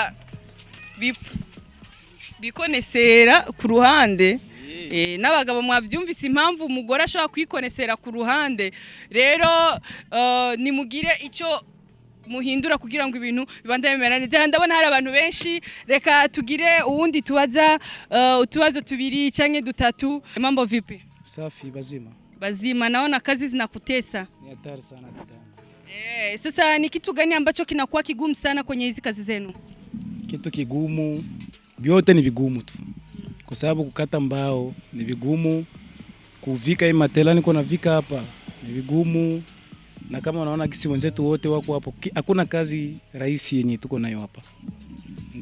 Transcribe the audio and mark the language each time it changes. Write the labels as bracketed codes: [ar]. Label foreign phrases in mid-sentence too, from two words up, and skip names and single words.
[rw] bikonesera ku ruhande n'abagabo mwavyumvise impamvu umugore ashobora kwikonesera ku ruhande rero nimugire icyo muhindura kugira ngo ibintu bibandanye bimera neza ndabona hari abantu benshi reka tugire uwundi tubaza utubazo 2 cyangwa 3 [sw] mambo vipi safi bazima naona kazi zinakutesa ni hatari sana dada sasa ni kitu gani ambacho kinakuwa kigumu sana kwenye hizi kazi zenu kitu kigumu vyote ni vigumu tu kwa sababu kukata mbao ni vigumu kuvika hii matela niko navika hapa ni vigumu na kama unaona kisi wenzetu wote wako hapo hakuna kazi rahisi yenye tuko nayo hapa ndio